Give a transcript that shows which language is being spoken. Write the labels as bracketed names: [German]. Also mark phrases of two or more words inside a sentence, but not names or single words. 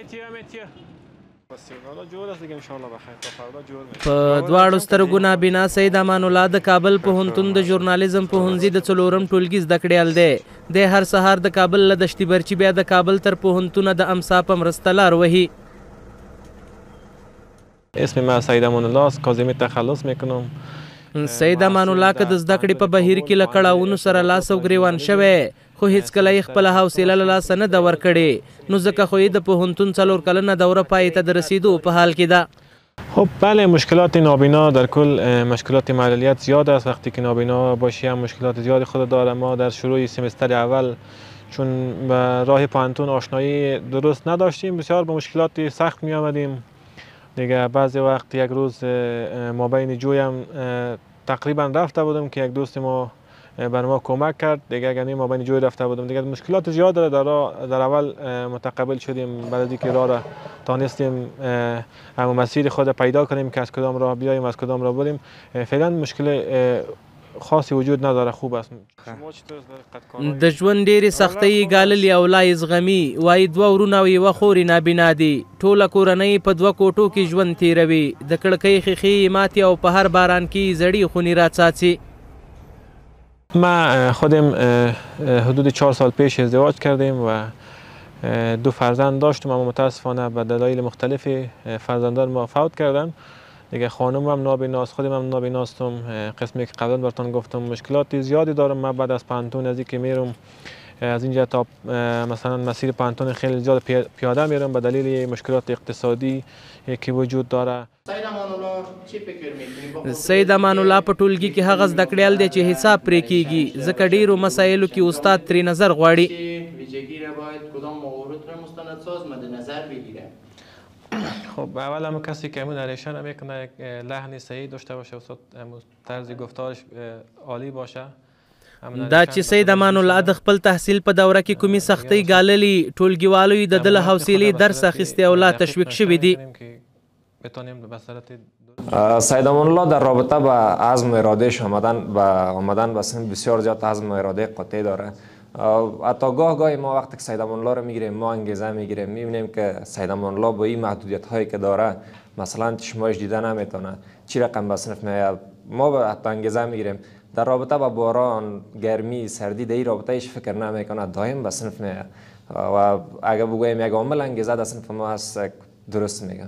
[Pashto] په دواړو سترګو نابینا سید امان الله د کابل پوهنتون د ژورنالیزم پوهنځي د 4م ټولګي زده کړیال دی. د هر سهار د کابل له دشتي برچي بیا د کابل تر پوهنتونه د امسا په مرسته لار وهي. [Persian] اسم من سید امان الله است. کاظمی تخلص میکنم. [Pashto] سید امان الله که د زده کړې په بهیر کې له کړاوونو سره لاس او ګریوان شوی خو هیڅکله یې خپله حوصله له لاسه نه ده ورکړې. نو ځکه خو یې د پوهنتون 4 کلنه دوره پای ته د رسیدو په حال کې ده. [Persian] خب بله، مشکلات نابینا در کل مشکلات معلولیت زیاد است. وقتی که نابینا باشی هم مشکلات زیادی خود داره. ما در شروع سمستر اول چون به راه پوهنتون آشنایی درست نداشتیم بسیار با مشکلات سخت می آمدیم. دیگه بعضی وقت یک روز ما بین جویم تقریبا رفته بودم که یک دوست ما بر ما کمک کرد. دیگه اگر ما بین جوی رفته بودم دیگه مشکلات زیاد داره. در اول متقبل شدیم، بعد از اینکه راه را تانستیم همون مسیر خود پیدا کنیم که از کدام راه بیاییم از کدام راه بریم. فعلا مشکل خاصی وجود نداره، خوب است. [Pashto] د ژوند ډېرې سختۍ ګاللې او لا یې زغمي. وایي 2 ورونه او 1 خورې نابینا دي. ټوله کورنۍ په 2 کوټو کې ژوند تیروي. د کړکۍ ښیښې یې ماتې او په هر باران کې زړې خونې راڅاڅي. [Persian] ما خودم حدود 4 سال پیش ازدواج کردیم و 2 فرزند داشتم، اما متاسفانه به دلایل مختلفی فرزندان ما فوت کردن. دیگه خانم هم نابیناست، خودم هم نابیناستم. قسمی که قبلا براتون گفتم مشکلات زیادی دارم. من بعد از پانتون از اینکه میرم از اینجا تا مثلا مسیر پانتون خیلی زیاد پیاده میرم به دلیل مشکلات اقتصادی که وجود داره. [Pashto] سید امان الله په ټولګي کې هغه زده کړیال دی چې حساب پرې کیږي ځکه ډیرو مسایلو کې استاد ترې نظر غواړي. [Persian] خب اول هم کسی که همون نریشن میکنه یک لحن صحیح داشته باشه، استاد طرز گفتارش عالی باشه. [Pashto] دا چې سید امان الله د خپل تحصیل په دوره کې کومې سختۍ ګاللي ټولګیوالو یې د ده له حوصلې درس اخیستی او لا تشویق شوي دي. [Persian] سید امان الله در رابطه با عزم و ارادهش آمدن به سن بسیار زیاد عزم و اراده قاطع داره. حتی گاهی ما وقتی که سید امان الله رو میگیریم ما انگیزه میگیریم، میبینیم که سید امان الله با این محدودیت هایی که داره مثلا چشمایش دیده نمیتونه چی رقم به صنف میاد، ما حتی انگیزه میگیریم در رابطه با باران، گرمی، سردی در این رابطه ایش فکر نمیکنه، دائم به صنف میاد و اگر بگویم یک عامل انگیزه در صنف ما هست درست میگم.